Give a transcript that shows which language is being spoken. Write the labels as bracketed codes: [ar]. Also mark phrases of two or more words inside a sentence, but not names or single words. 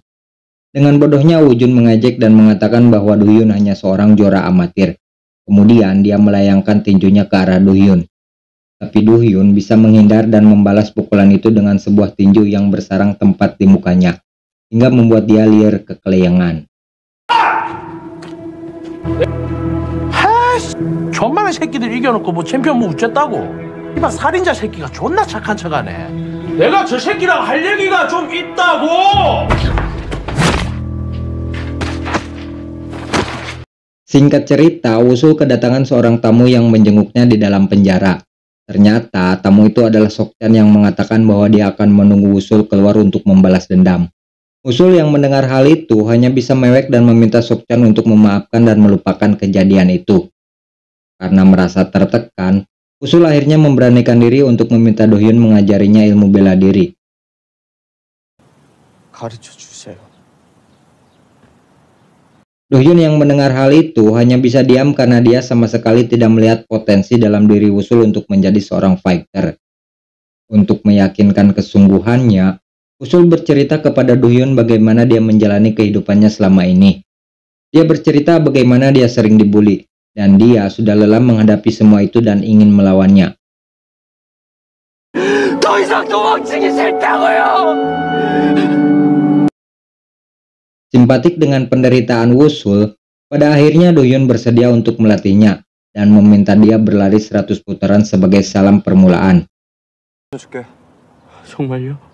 [id] Dengan bodohnya Woo Jun mengejek dan mengatakan bahwa Do Hyun hanya seorang juara amatir. Kemudian dia melayangkan tinjunya ke arah Do Hyun. Tapi Dohyun bisa menghindar dan membalas pukulan itu dengan sebuah tinju yang bersarang tepat di mukanya, hingga membuat dia liar kekelayangan. [ko] 존만한 새끼들 이겨놓고 뭐 챔피언 뭐 우쨌다고? 이봐 살인자 새끼가 존나 착한 척하네. 내가 저 새끼랑 할 얘기가 좀 있다고. [id] Singkat cerita, Wusul kedatangan seorang tamu yang menjenguknya di dalam penjara. Ternyata tamu itu adalah Sokchan yang mengatakan bahwa dia akan menunggu Wusul keluar untuk membalas dendam. Wusul yang mendengar hal itu hanya bisa mewek dan meminta Sokchan untuk memaafkan dan melupakan kejadian itu. Karena merasa tertekan, Wusul akhirnya memberanikan diri untuk meminta Dohyun mengajarinya ilmu bela diri. [ko] 가르쳐 주세요. [id] Dohyun yang mendengar hal itu hanya bisa diam karena dia sama sekali tidak melihat potensi dalam diri Wusul untuk menjadi seorang fighter. Untuk meyakinkan kesungguhannya, Wusul bercerita kepada Dohyun bagaimana dia menjalani kehidupannya selama ini. Dia bercerita bagaimana dia sering dibully, dan dia sudah lelah menghadapi semua itu dan ingin melawannya. [ko] 더 이상 도망치기 싫다고요. [id] Simpatik dengan penderitaan Wusul, pada akhirnya Dohyun bersedia untuk melatihnya dan meminta dia berlari 100 putaran sebagai salam permulaan. [ko] 해줄게. 정말요?